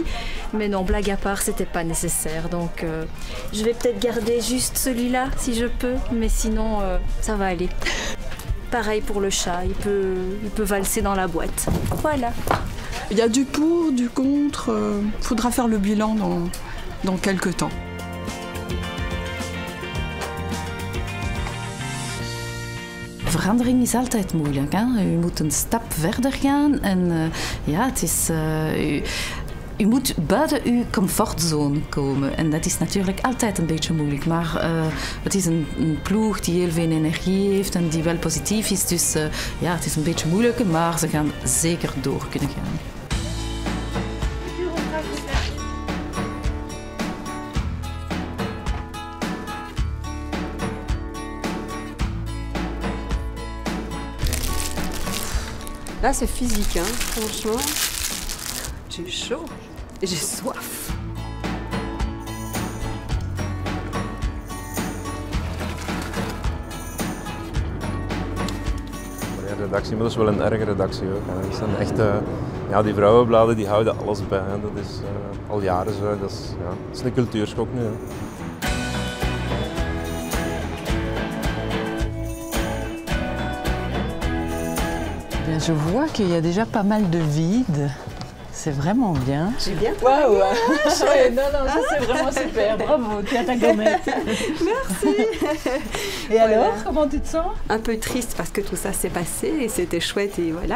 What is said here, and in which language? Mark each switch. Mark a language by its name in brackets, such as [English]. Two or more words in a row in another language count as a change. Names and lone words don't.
[French] Mais non, blague à part, c'était pas nécessaire. Donc je vais peut-être garder juste celui-là si je peux. Mais sinon, ça va aller. Pareil pour le chat, il peut valser dans la boîte. Voilà. Il y a du pour, du contre. Faudra faire le bilan dans quelques temps. [Dutch] Verandering is altijd moeilijk. Hè? U moet een stap verder gaan en ja, het is... U moet buiten uw comfortzone komen en dat is natuurlijk altijd een beetje moeilijk. Maar het is een ploeg die heel veel energie heeft en die wel positief is. Dus ja, het is een beetje moeilijk, maar ze gaan zeker door kunnen gaan. [French] Là, c'est physique, hein. Franchement. J'ai chaud et j'ai soif. [Dutch] De redactie, maar dat is wel een erge redactie ook. Hè. Dat zijn echt, ja, die vrouwenbladen die houden alles bij. Hè. Dat is al jaren zo. Dat is een cultuurschok nu. Hè. [French] Je vois qu'il y a déjà pas mal de vide. C'est vraiment bien. J'ai bien. Waouh! Ouais, non, ça c'est vraiment super. Bravo, tu as ta gommette. Merci. Et alors, comment tu te sens? Un peu triste parce que tout ça s'est passé et c'était chouette et voilà.